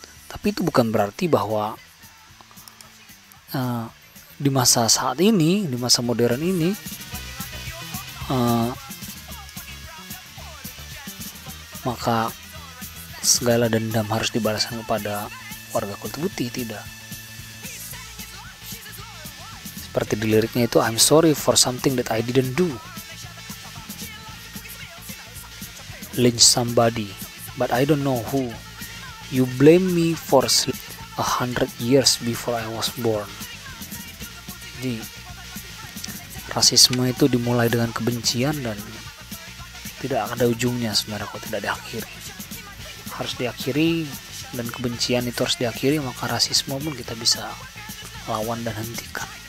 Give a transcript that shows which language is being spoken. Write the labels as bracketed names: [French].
[Indonesian] Tapi itu bukan berarti bahwa di masa saat ini, di masa modern ini, maka segala dendam harus dibalaskan kepada warga kulit putih. Tidak. Seperti di liriknya itu, [English] I'm sorry for something that I didn't do. Lynch somebody, but I don't know who. You blame me for 100 years before I was born. [Indonesian] Jadi rasisme itu dimulai dengan kebencian dan tidak ada ujungnya sebenarnya kalau tidak diakhiri. Harus diakhiri, dan kebencian itu harus diakhiri, maka rasisme pun kita bisa lawan dan hentikan.